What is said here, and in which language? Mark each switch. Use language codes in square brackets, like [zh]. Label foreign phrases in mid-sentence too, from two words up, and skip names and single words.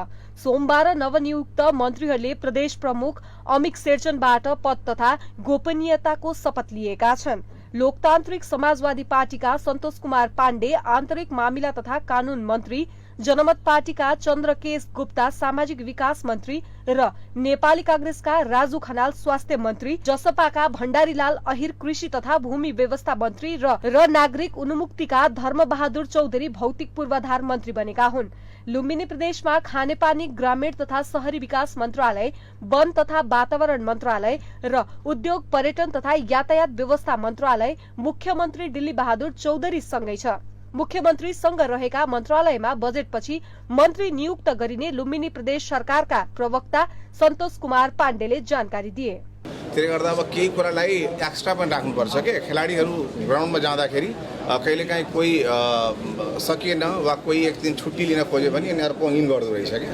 [ne] सोमबार नवनियुक्त मन्त्रीहरूले प्रदेश प्रमुख अमिक शेरचनबाट पद तथा गोपनीयताको शपथ लिएका छन्। लोकतान्त्रिक समाजवादी पार्टीका सन्तोष कुमार पाण्डे आन्तरिक मामिला तथा कानून मन्त्री, जनमत पार्टीका चन्द्रकेश गुप्ता सामाजिक विकास मन्त्री र नेपाली कांग्रेसका राजु खनाल स्वास्थ्य मन्त्री, जसपाका भण्डारीलाल अहिर कृषि तथा भूमि व्यवस्था मन्त्री र नागरिक उन्मुक्तिका धर्मबहादुर चौधरी भौतिक पूर्वाधार मन्त्री बनेका हुन्। लुम्बिनी प्रदेशमा खानेपानी, ग्रामीण तथा शहरी विकास मन्त्रालय, वन तथा वातावरण मन्त्रालय र उद्योग, पर्यटन तथा यातायात व्यवस्था मन्त्रालय मुख्यमन्त्री दिल्ली बहादुर चौधरी सँगै छ। मुख्यमन्त्रीसँग रहेका मन्त्रालयमा बजेटपछि मन्त्री नियुक्त गरिने लुम्बिनी प्रदेश सरकारका प्रवक्ता सन्तोष कुमार पाण्डेले जानकारी दिए। त्यसले गर्दा अब केही कुरालाई एक्स्ट्रा पनि राख्नुपर्छ के खेलाडीहरू ग्राउन्डमा जाँदाखेरि कहिलेकाहीँ कोही सकिएन वा कोही एक दिन छुट्टी लिन खोज्यो भने यिनीहरूको इन गर्दो रहेछ क्या।